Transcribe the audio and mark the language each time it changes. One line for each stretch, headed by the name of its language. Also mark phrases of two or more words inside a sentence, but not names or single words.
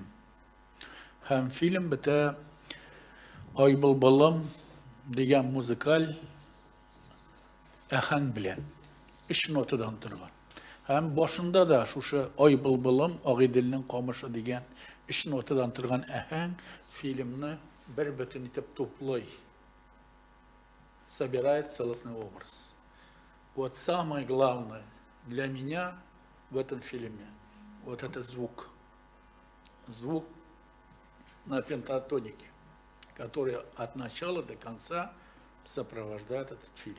Tatar: Һәм фильм бетә Ай былбылым дигән музыкаль әһәң белән 3 нотадан торган. Һәм башында да шушы Ай былбылым, Агыйделнең камышы дигән 3 нотадан торган әһәң фильмны бер бөтен итеп туплый.
Russian: Собирает целостный образ. Вот самое главное для меня в этом фильме вот это звук. Звук на пентатонике, который от начала до конца сопровождает этот фильм.